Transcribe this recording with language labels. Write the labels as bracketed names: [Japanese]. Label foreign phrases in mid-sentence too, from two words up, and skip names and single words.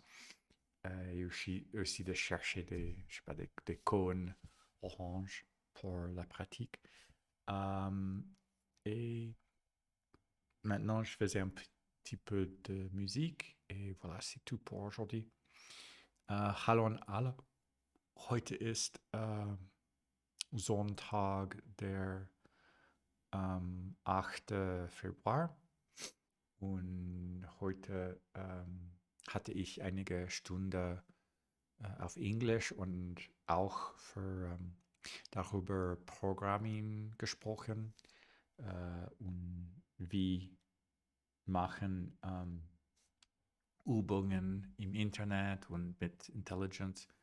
[French] Et aussi de chercher je sais pas, des cônes orange pour la pratique. Et maintenant, je faisais un petit peu de musique et voilà, c'est tout pour aujourd'hui. [German] Hallo an alle. Heute ist Sonntag, der 8. Februar. Und heute hatte ich einige Stunden auf Englisch und auch darüber Programming gesprochen und wie machen Übungen im Internet und mit Intelligence.